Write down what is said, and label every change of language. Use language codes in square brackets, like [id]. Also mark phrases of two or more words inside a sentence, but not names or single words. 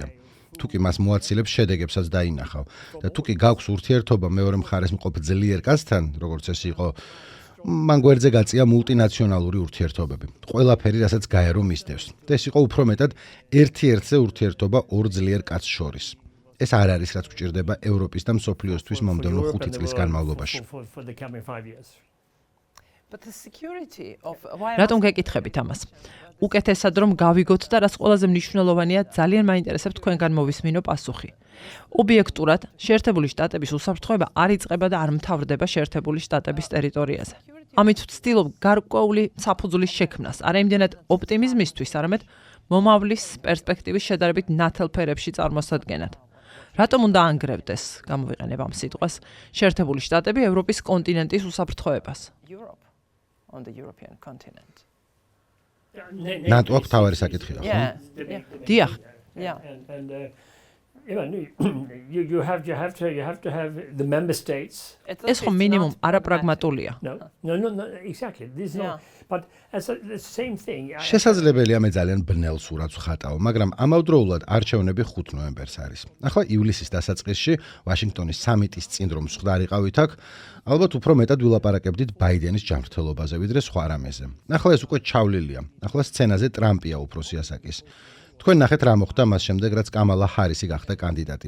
[ka] თუ კი მას მოაცილებს, შედეგებსაც დაინახავ და თუ კი გაქვს ურთიერთობა მეორე მხარეს მყოფ ძლიერ კაცთან, როგორც ეს იყო, მან გვერდზე გაწია მულტინაციონალური ურთიერთობები. ყველაფერი, რასაც გაერო მისდევს. და ეს იყო უფრო მეტად ერთ-ერთზე ურთიერთობა ორ ძლიერ კაცს შორის. ეს არ არის, რაც გვჭირდება ევროპის და მსოფლიოსთვის მომდევნო 5 წლის განმავლობაში. [en] for the coming 5 years. But the security of [ka] რატომ გეკითხებით ამას? უკეთესად რომ გავიგოთ და რაც ყველაზე მნიშვნელოვანია, ძალიან მაინტერესებს თქვენგან მოვისმინო პასუხი. ობიექტურად, შეერთებული შტატების უსაფრთხოება არ იწყება და არ მთავრდება შეერთებული შტატების ტერიტორიაზე. ამით ვცდილობ გარკვეული საფუძვლის შექმნას, არა იმდენად ოპტიმიზმისთვის, არამედ მომავლის პერსპექტივის შედარებით ნათელ ფერებში წარმოსადგენად. რატომ უნდა ანგრევდეს, გამოვიყენებ ამ სიტყვას, შეერთებული შტატები ევროპის კონტინენტის უსაფრთხოებას? [en] Europe on the European continent. [ka] ნატო აქვს თავარი საკითხია, ხო? [en] Yeah. [ka] დიახ, [en] Yeah. And you have to have the member states. [ka] ეს ხომ მინიმუმ არაპრაგმატულია. [en] No, exactly. This is Yeah. not. But as the same thing. [ka] შესაძლებელია მე ძალიან ბნელ სურათს ვხატავ, მაგრამ ამავდროულად არჩევნები 5 ნოემბერს არის. ახლა ივლისის დასაწყისში ვაშინგტონის სამიტის წინ რომ სხდარიყავით აქ, ალბათ უფრო მეტად ვილაპარაკებდით ბაიდენის ჯანმრთელობაზე ვიდრე სხვა რამეზე. ახლა ეს უკვე ჩავლილია. ახლა სცენაზე ტრამპია უფროსი ასაკის. თქვენ ნახეთ რა მოხდა მას შემდეგ, რაც კამალა ჰარისი გახდა კანდიდატი.